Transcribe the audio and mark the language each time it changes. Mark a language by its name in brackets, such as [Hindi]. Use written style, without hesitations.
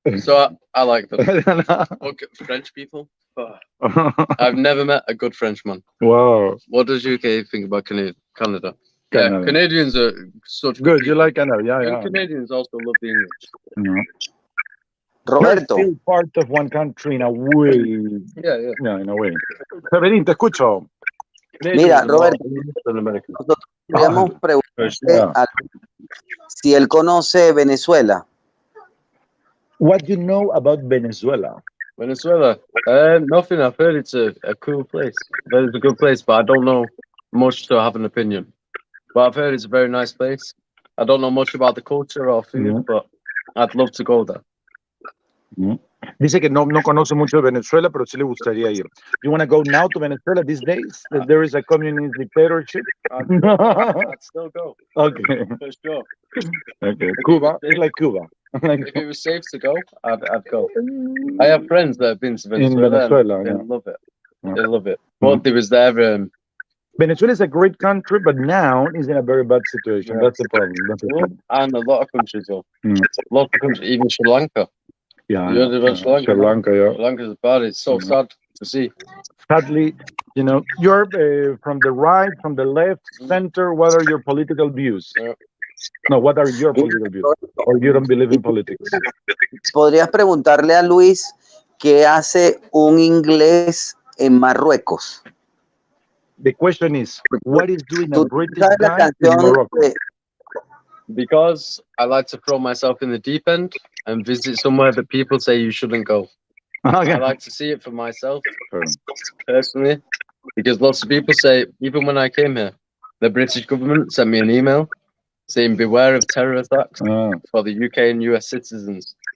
[English] So I like them. Okay, French people? I've never met a good Frenchman. Wow. What does UK think about Canada? Yeah, Canadians are such good. You like Canada? Yeah, and Canadians also love the English. Roberto. We're still part of one country in a way. Yeah, in a way. Severín, [Spanish] te escucho. Mira, Roberto, nosotros queríamos preguntarle si él conoce Venezuela. [English] What do you know about Venezuela? Venezuela? Nothing. I've heard it's a cool place. It's a good place, but I don't know much to have an opinion. But I've heard it's a very nice place. I don't know much about the culture or food, but I'd love to go there. [Spanish] Dice que no conoce mucho de Venezuela, pero sí le gustaría ir. [English] You want to go now to Venezuela these days? That there is a communist dictatorship? I'd still go. Okay. For sure. Okay. Cuba? It's like Cuba. If it was safe to go, I'd go. I have friends that have been to Venezuela. In Venezuela, they love it. They love it. But there was there. Venezuela is a great country, but now is in a very bad situation. That's the problem. And a lot of countries, though. A lot of countries, even Sri Lanka. Yeah, you heard about Sri Lanka? Sri Lanka, yeah. Sri Lanka is bad. It's so sad to see. Sadly, you know, you're from the right, from the left, center. What are your political views? No, what are your political views? Or you don't believe in politics? [Spanish] ¿Podrías preguntarle a Luis qué hace un inglés en Marruecos? [English] The question is, what is doing a British guy in Morocco? Because I like to throw myself in the deep end and visit somewhere that people say you shouldn't go. Okay. I like to see it for myself, personally, because lots of people say, even when I came here, the British government sent me an email saying, beware of terror attacks for the UK and US citizens.